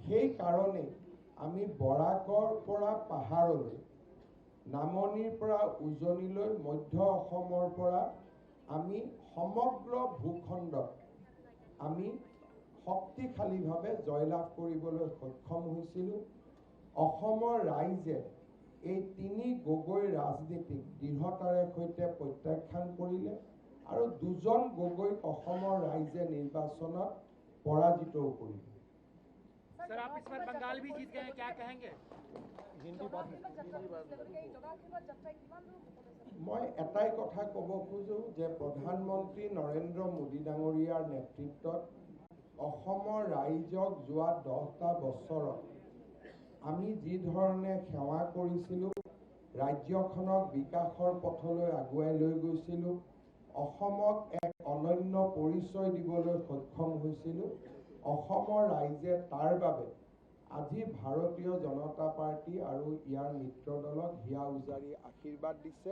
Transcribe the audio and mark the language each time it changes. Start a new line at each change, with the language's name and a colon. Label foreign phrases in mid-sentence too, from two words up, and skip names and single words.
Assamese: সেই কাৰণে আমি বৰাকৰ পৰা পাহাৰলৈ, নামনিৰ পৰা উজনিলৈ, মধ্য অসমৰ পৰা আমি সমগ্ৰ ভূখণ্ডত আমি শক্তিশালীভাৱে জয়লাভ কৰিবলৈ সক্ষম হৈছিলোঁ। অসমৰ ৰাইজে এই তিনি গগৈ ৰাজনীতিক দৃঢ়তাৰে সৈতে প্ৰত্যাখ্যান কৰিলে আৰু দুজন গগৈক অসমৰ ৰাইজে নিৰ্বাচনত পৰাজিতও কৰিলে।
Hindi: सर आप इस बार बंगाल भी जीत गए हैं, क्या कहेंगे?
Assamese: মই এটাই কথা ক'ব খোজোঁ যে প্ৰধানমন্ত্ৰী নৰেন্দ্ৰ মোদী ডাঙৰীয়াৰ নেতৃত্বত অসমৰ ৰাইজক যোৱা 10টা বছৰত আমি যি ধৰণে সেৱা কৰিছিলোঁ, ৰাজ্যখনক বিকাশৰ পথলৈ আগুৱাই লৈ গৈছিলোঁ, অসমক এক অনন্য পৰিচয় দিবলৈ সক্ষম হৈছিলোঁ, অসমৰ ৰাইজে তাৰ বাবে আজি ভাৰতীয় জনতা পাৰ্টী আৰু ইয়াৰ মিত্ৰ দলক হিয়া উজাৰি আশীৰ্বাদ দিছে।